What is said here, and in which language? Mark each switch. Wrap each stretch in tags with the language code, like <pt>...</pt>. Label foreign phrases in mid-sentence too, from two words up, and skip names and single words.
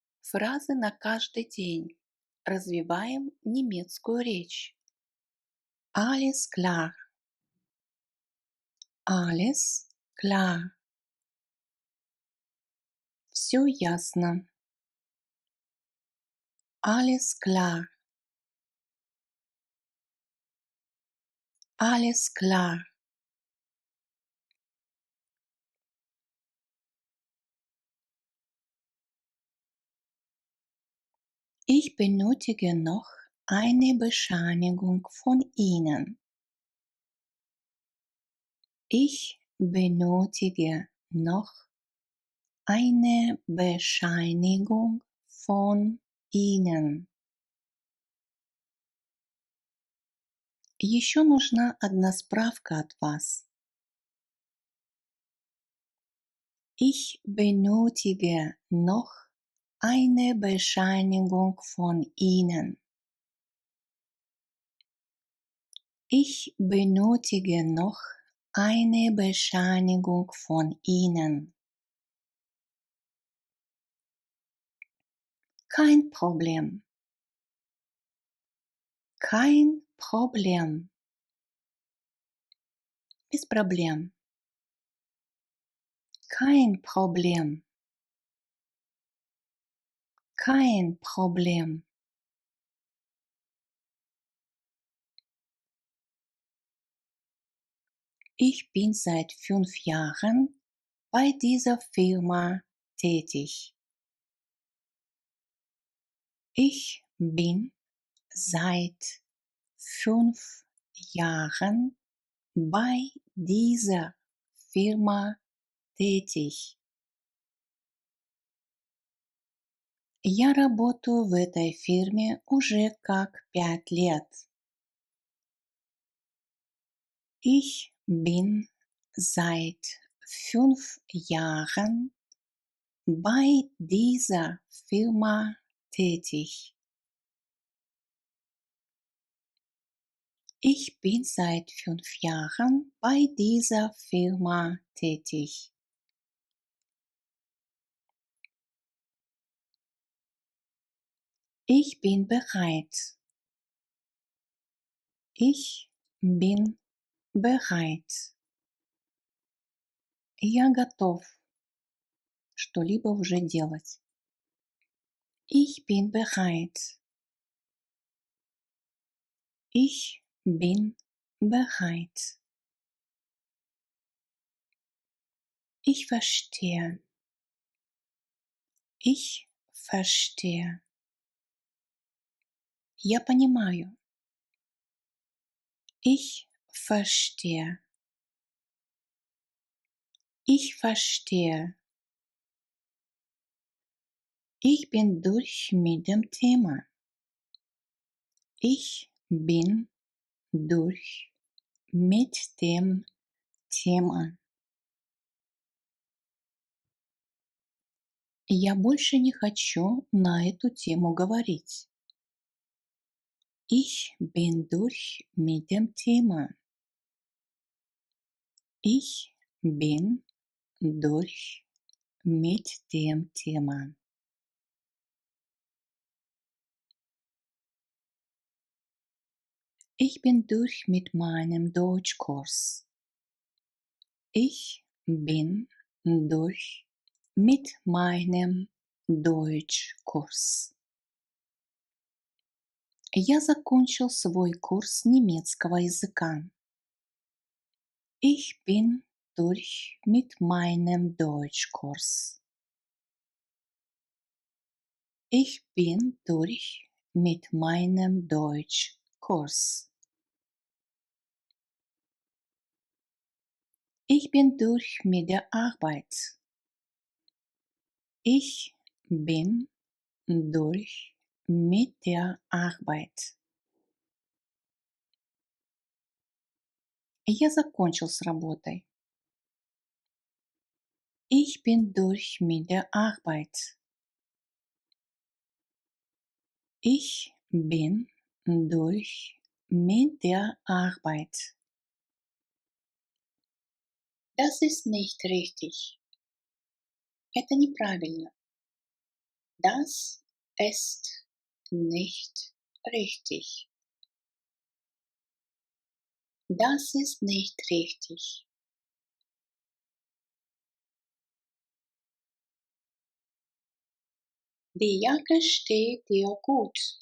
<ru>Фразы на каждый день. Развиваем немецкую речь.</ru> <de>Alles klar. Alles klar.</de> <ru>Все ясно.</ru> <de>Alles klar. Alles klar. Ich benötige noch eine Bescheinigung von Ihnen. Ich benötige noch eine Bescheinigung von Ihnen.</de> <ru>Еще нужна одна справка от вас.</ru> <de>Ich benötige noch eine Bescheinigung von Ihnen. Ich benötige noch eine Bescheinigung von Ihnen. Kein Problem. Kein Problem.</de> <ru>Без проблем.</ru> <de>Kein Problem. Kein Problem. Ich bin seit 5 Jahren bei dieser Firma tätig. Ich bin seit 5 Jahren bei dieser Firma tätig.</de> <ru>Я работаю в этой фирме уже как 5 лет.</ru> <de>Ich bin seit 5 Jahren bei dieser Firma tätig. Ich bin seit 5 Jahren bei dieser Firma tätig. Ich bin bereit. Ich bin bereit.</de> <ru>Я готов что-либо уже делать.</ru> <de>Ich bin bereit. Ich bin bereit. Ich verstehe. Ich verstehe.</de> <ru>Я понимаю.</ru> <de>Ich verstehe. Ich verstehe. Ich bin durch mit dem Thema. Ich bin durch mit dem Thema.</de> <ru>Я больше не хочу на эту тему говорить.</ru> <de>Ich bin durch mit dem Thema. Ich bin durch mit dem Thema. Ich bin durch mit meinem Deutschkurs. Ich bin durch mit meinem Deutschkurs.</de> <ru>Я закончил свой курс немецкого языка.</ru> <de>Ich bin durch mit meinem Deutschkurs. Ich bin durch mit meinem Deutschkurs. Ich bin durch mit der Arbeit. Ich bin durch mit der Arbeit.</de> <ru>Я закончил с работой.</ru> <de>Ich bin durch mit der Arbeit. Ich bin durch mit der Arbeit. Das ist nicht richtig.</de> <ru>Это неправильно.</ru> <de>Das ist nicht richtig. Das ist nicht richtig. Die Jacke steht dir gut.</de>